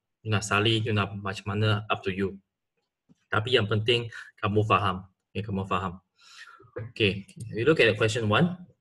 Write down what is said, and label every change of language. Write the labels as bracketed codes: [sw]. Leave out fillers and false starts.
[ms] You nak salin, you nak macam mana, [en] up to you. [ms] Tapi yang penting kamu faham. Okay, kamu faham. [en] Okay, you look at the question 1.